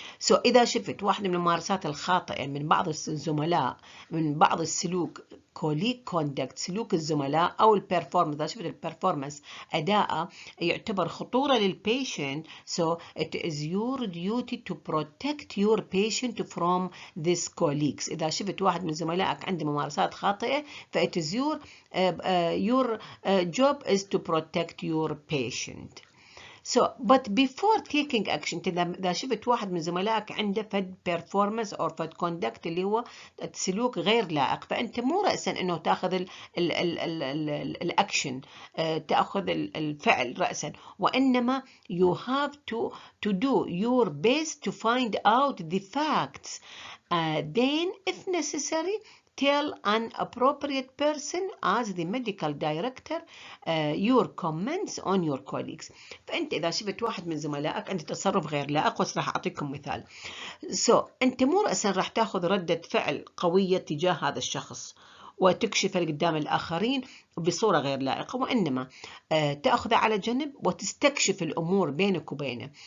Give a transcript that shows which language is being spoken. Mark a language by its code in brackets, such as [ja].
[ar] So إذا شفت واحدة من الممارسات الخاطئة من بعض الزملاء من بعض السلوك colleague conduct سلوك الزملاء أو البرفورمانس إذا شفت البرفورمانس أداء يعتبر خطورة للبيشنت [en] so it is your duty to protect your patient from these colleagues. [ar] إذا شفت واحد من زملائك عنده ممارسات خاطئة [en] ف it is your job is to protect your patient. [ar] So but before taking action إذا شفت واحد من زملائك عنده فد performance أو فد conduct اللي هو سلوك غير لائق، فأنت مو رأسا إنه تأخذ الأكشن، تأخذ الفعل رأسا، وإنما [en] you have to do your best to find out the facts. Then if necessary tell an appropriate person as the medical director your comments on your colleagues. [ar] فأنت إذا شفت واحد من زملائك عنده تصرف غير لائق، راح أعطيكم مثال. أنت مو رأسا راح تأخذ ردة فعل قوية تجاه هذا الشخص وتكشف قدام الآخرين بصورة غير لائقة، وإنما تأخذه على جنب وتستكشف الأمور بينك وبينه.